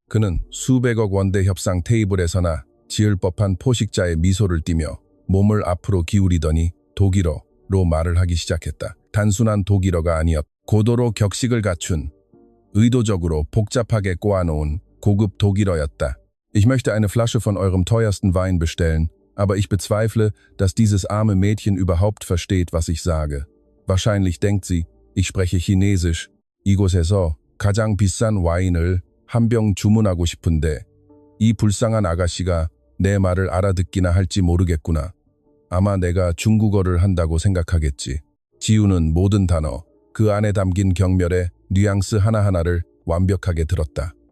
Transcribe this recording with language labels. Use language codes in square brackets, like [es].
[ko] 그는 수백억 원대 협상 테이블에서나 지을 법한 포식자의 미소를 띠며 몸을 앞으로 기울이더니 독일어로 말을 하기 시작했다. 단순한 독일어가 아니었다. 고도로 격식을 갖춘, 의도적으로 복잡하게 꼬아놓은 고급 독일어였다. [de] Ich möchte eine Flasche von eurem teuersten Wein bestellen, aber ich bezweifle, dass dieses arme Mädchen überhaupt versteht, was ich sage. Wahrscheinlich denkt sie, ich spreche Chinesisch. [ko] 이곳에서 가장 비싼 와인을 한 병 주문하고 싶은데 이 불쌍한 아가씨가 내 말을 알아듣기나 할지 모르겠구나. 아마 내가 중국어를 한다고 생각하겠지. 지우는 모든 단어, 그 안에 담긴 경멸의 뉘앙스 하나하나를 완벽하게 들었다.